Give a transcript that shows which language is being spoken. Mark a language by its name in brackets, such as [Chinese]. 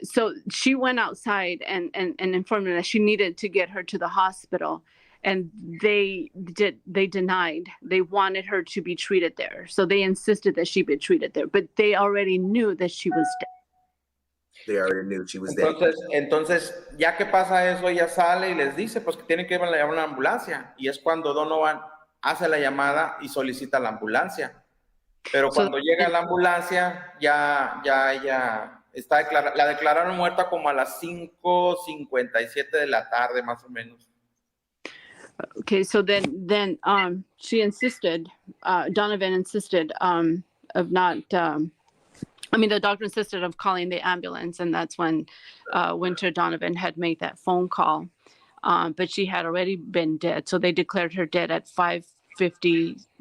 [English] So she went outside and informed them that she needed to get her to the hospital, and they denied. They wanted her to be treated there, so they insisted that she be treated there, but they already knew that she was dead. They already knew she was dead. [Spanish] Entonces, ya que pasa eso, ella sale y les dice pues que tienen que llevar una ambulancia, y es cuando Donovan hace la llamada y solicita la ambulancia. Pero cuando llega la ambulancia, ya está la declararon muerta como a las 5:57 de la tarde, más o menos. [English] Okay, so then she insisted, Donovan insisted of not, the doctor insisted of calling the ambulance, and that's when Winter Donovan had made that phone call. But she had already been dead, so they declared her dead at 5:57